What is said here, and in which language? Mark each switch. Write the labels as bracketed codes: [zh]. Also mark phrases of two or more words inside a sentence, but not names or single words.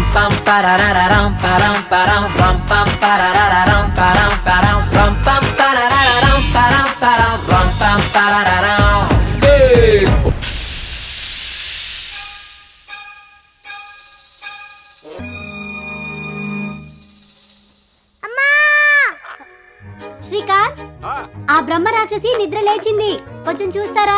[en] pam parararam param param ram pam parararam param param ram pam parararam param param ram pam parararam. Hey! [te] శ్రీకాంత్, ఆ బ్రహ్మ రాక్షసి నిద్ర లేచింది, కొంచెం చూస్తారా?